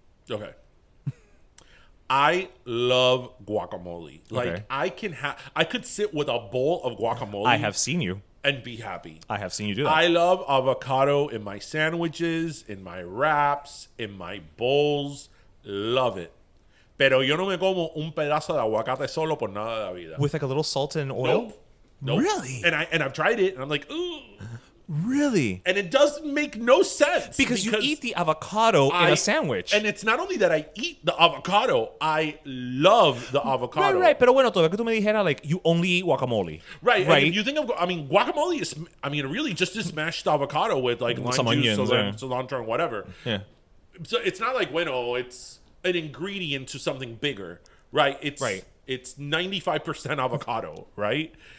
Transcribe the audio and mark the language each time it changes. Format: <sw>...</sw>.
<en>Okay. I love guacamole. Okay. I could sit with a bowl of guacamole. I have seen you. And be happy. I have seen you do that. I love avocado in my sandwiches, in my wraps, in my bowls. Love it.</en> <es>Pero yo no me como un pedazo de aguacate solo por nada de la vida.</es> <en>With like a little salt and oil? Nope. Really? And I've tried it, and I'm like, ooh. Really? And it does make no sense. Because you eat the avocado in a sandwich. And it's not only that I eat the avocado, I love the avocado. Right.</en> <es>Pero bueno, todavía que tú me dijeras,</es> <en>like, you only eat guacamole. Right. And if you think of, guacamole is, really just this mashed avocado with like lime some juice, onions, cilantro, and whatever. Yeah. So it's not like, it's an ingredient to something bigger, right? It's 95% avocado, right?</en>